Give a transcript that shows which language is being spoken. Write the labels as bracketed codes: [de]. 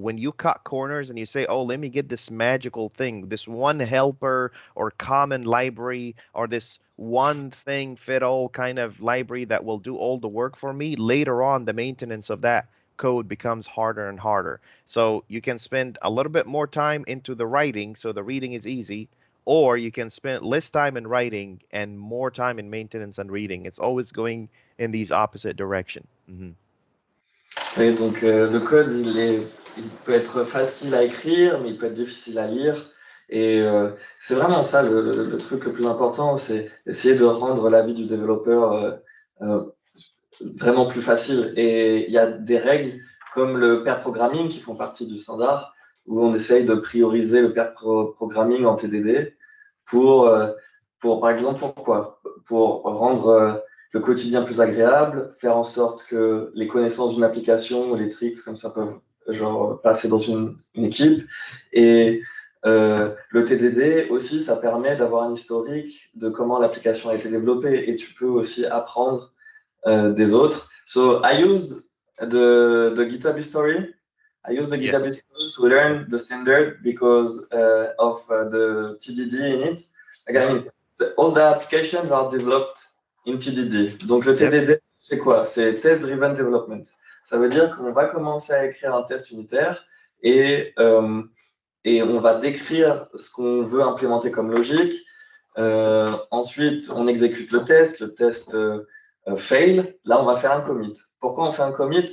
[en] When you cut corners and you say, oh, let me get this magical thing, this one helper or common library or this one thing fit all kind of library that will do all the work for me, later on the maintenance of that code becomes harder and harder. So you can spend a little bit more time into the writing so the reading is easy, or you can spend less time in writing and more time in maintenance and reading. It's always going in these opposite direction. [fr] Et donc le code, il peut être facile à écrire, mais il peut être difficile à lire. Et c'est vraiment ça le truc le plus important, c'est essayer de rendre la vie du développeur vraiment plus facile. Et il y a des règles comme le pair programming qui font partie du standard, où on essaye de prioriser le pair programming en TDD pour par exemple, pourquoi? Pour rendre le quotidien plus agréable, faire en sorte que les connaissances d'une application ou les tricks comme ça peuvent passer dans une équipe. Et le TDD aussi, ça permet d'avoir un historique de comment l'application a été développée et tu peux aussi apprendre des autres. [en] So I used the GitHub history. I used the GitHub history to learn the standard because of the TDD in it. Again, all the applications are developed in TDD. [fr] Donc le TDD, c'est quoi? C'est Test Driven Development. Ça veut dire qu'on va commencer à écrire un test unitaire et on va décrire ce qu'on veut implémenter comme logique. Ensuite, on exécute le test fail. Là, on va faire un commit. Pourquoi on fait un commit?